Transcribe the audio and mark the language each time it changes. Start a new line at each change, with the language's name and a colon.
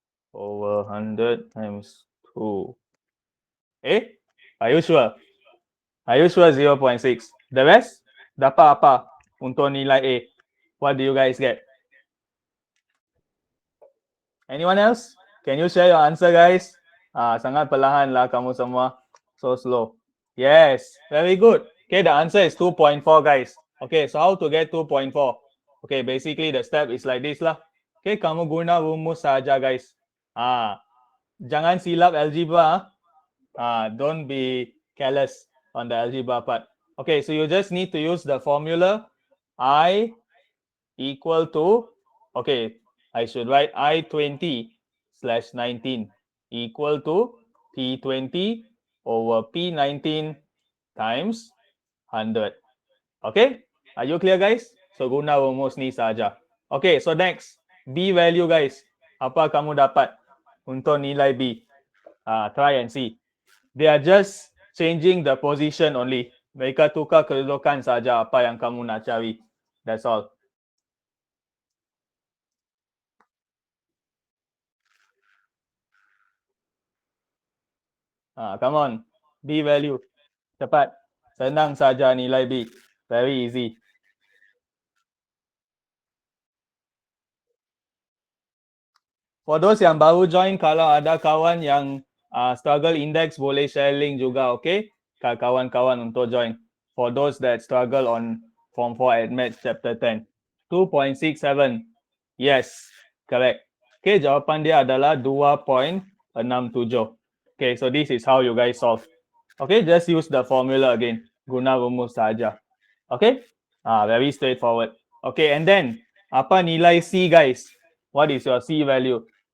English: Over 100 times 2. Are you sure? Are you sure 0.6? The rest?
Malay: Dapat apa untuk nilai A?
English: What do you guys get? Anyone else? Can you share your answer guys?
Malay: Sangat perlahan lah kamu semua.
English: So slow. Yes, very good. Okay, the answer is 2.4 guys. Okay, so how to get 2.4? Okay, basically the step is like this lah. Okay,
Malay: kamu guna rumus saja
English: guys.
Malay: Jangan silap algebra.
English: Don't be careless on the algebra part. Okay, so you just need to use the formula I equal to, okay, I should write I20/19 equal to P20 over P19 times 100. Okay, are you clear guys?
Malay: So guna rumus ni saja.
English: Okay, so next, B value guys.
Malay: Apa kamu dapat untuk nilai B?
English: Try and see. They are just changing the position only.
Malay: Mereka tukar kedudukan saja apa yang kamu nak cari.
English: That's all. Come on. B value.
Malay: Cepat. Senang saja nilai B.
English: Very easy. For those
Malay: yang baru join, kalau ada kawan yang struggle index, boleh share link juga, okay? Kawan-kawan untuk join.
English: For those that struggle on Form 4 Admath Chapter 10. 2.67. Yes, correct.
Malay: Okay, jawapan dia adalah 2.67.
English: Okay, so this is how you guys solve. Okay, just use the formula again.
Malay: Guna rumus saja.
English: Okay, very straightforward. Okay, and then
Malay: apa nilai C
English: guys? What is your C value?